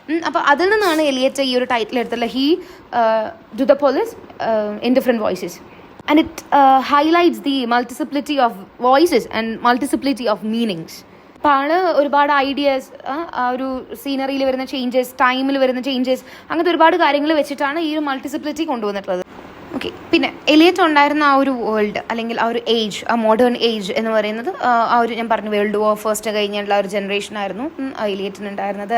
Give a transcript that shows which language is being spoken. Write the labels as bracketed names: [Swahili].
[Malayalam] അപ്പോൾ അതിൽ നിന്നാണ് എലിയറ്റ് ഈ ഒരു title എടുത്തുള്ള he do the police in different voices. [English] And it highlights the multiplicity of voices and multiplicity of meanings. [Malayalam] അപ്പോൾ ആള് ഒരുപാട് ഐഡിയാസ്, ആ ഒരു സീനറിയിൽ വരുന്ന ചേഞ്ചസ്, ടൈമിൽ വരുന്ന ചേഞ്ചസ്, അങ്ങനത്തെ ഒരുപാട് കാര്യങ്ങൾ വെച്ചിട്ടാണ് ഈ ഒരു മൾട്ടിസിപ്ലിറ്റി കൊണ്ടുവന്നിട്ടുള്ളത്. ഓക്കെ, പിന്നെ എലിയറ്റ് ഉണ്ടായിരുന്ന ആ ഒരു വേൾഡ്, അല്ലെങ്കിൽ ആ ഒരു ഏജ്, ആ മോഡേൺ ഏജ് എന്ന് പറയുന്നത് ആ ഒരു ഞാൻ പറഞ്ഞു വേൾഡ് വാർ ഫസ്റ്റ് കഴിഞ്ഞുള്ള ഒരു ജനറേഷൻ ആയിരുന്നു എലിയറ്റിന് ഉണ്ടായിരുന്നത്.